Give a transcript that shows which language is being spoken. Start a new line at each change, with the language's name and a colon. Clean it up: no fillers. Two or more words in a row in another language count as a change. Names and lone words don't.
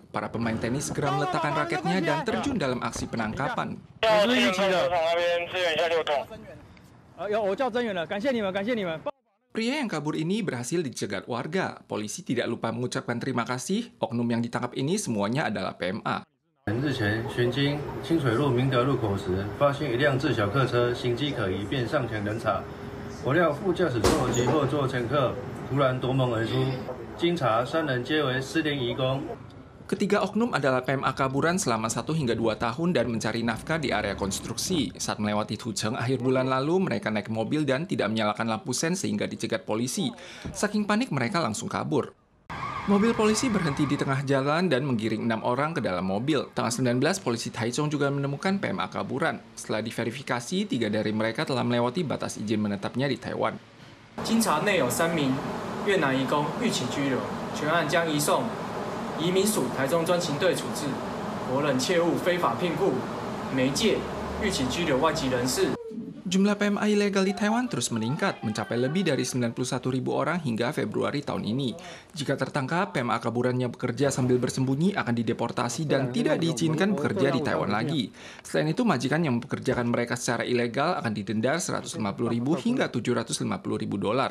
Indonesian: Para pemain tenis segera meletakkan raketnya dan terjun dalam aksi penangkapan. Pria yang kabur ini berhasil dicegat warga. Polisi tidak lupa mengucapkan terima kasih. Oknum yang ditangkap ini semuanya adalah PMA.
Chinese: 日前巡经清水路明德路口时，发现一辆自小客车行迹可疑，便上前侦查。不料副驾驶座及后座乘客 突然夺门而出，经查3人皆为失联移工。
Indonesian: Ketiga oknum adalah PMA kaburan selama 1 hingga 2 tahun dan mencari nafkah di area konstruksi. Saat melewati Tucheng akhir bulan lalu, mereka naik mobil dan tidak menyalakan lampu sen sehingga dicegat polisi. Saking panik mereka langsung kabur. Mobil polisi berhenti di tengah jalan dan menggiring 6 orang ke dalam mobil. Tanggal 19, polisi Taichung juga menemukan PMA kaburan. Setelah diverifikasi, 3 dari mereka telah melewati batas izin menetapnya di Taiwan.
Chinese: 经查内有3名越南移工预期拘留，全案将移送移民署台中专勤队处置。国人切勿非法聘雇、媒介、预期拘留外籍人士。
Indonesian: Jumlah PMA ilegal di Taiwan terus meningkat, mencapai lebih dari 91.000 orang hingga Februari tahun ini. Jika tertangkap, PMA kaburan yang bekerja sambil bersembunyi akan dideportasi dan tidak diizinkan bekerja di Taiwan lagi. Selain itu, majikan yang mempekerjakan mereka secara ilegal akan didenda 150.000 hingga $750.000.